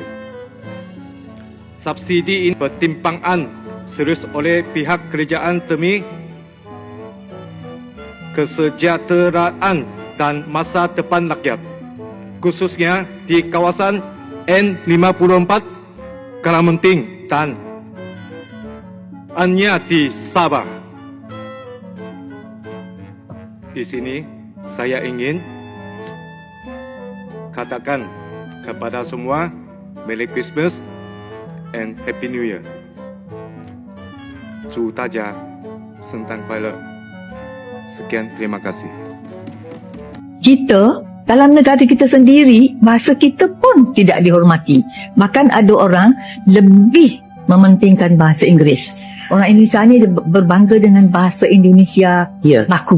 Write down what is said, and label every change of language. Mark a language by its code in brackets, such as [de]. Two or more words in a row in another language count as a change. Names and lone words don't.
[ms] Subsidi ini pertimbangan serius oleh pihak kerajaan demi kesejahteraan dan masa depan rakyat, khususnya di kawasan N54, Kalamanting dan hanya di Sabah. Di sini saya ingin katakan kepada semua [en] Merry Christmas and Happy New Year. [zh] 祝大家圣诞快乐. [ms] Sekian, terima kasih. Kita dalam negara kita sendiri, bahasa kita pun tidak dihormati. Bahkan ada orang lebih mementingkan bahasa Inggeris. Orang Indonesia ni berbangga dengan bahasa Indonesia baku.